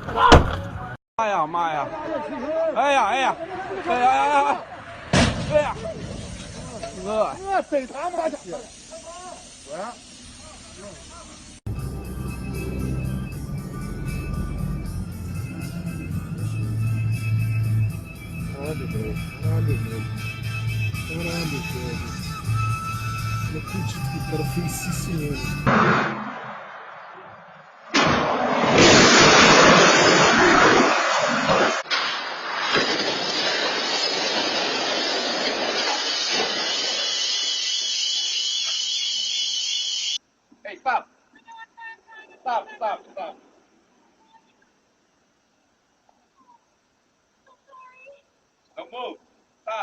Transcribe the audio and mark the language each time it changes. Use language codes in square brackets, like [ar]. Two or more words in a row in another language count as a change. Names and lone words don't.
[zh] 哎呀妈呀！哎呀哎呀！哎呀哎呀！哎呀！我真他妈的！ [pt] Caralho, velho. Não acredito que o cara fez isso, mano. [en] Hey, stop! Stop, stop, stop. Don't move. Stop.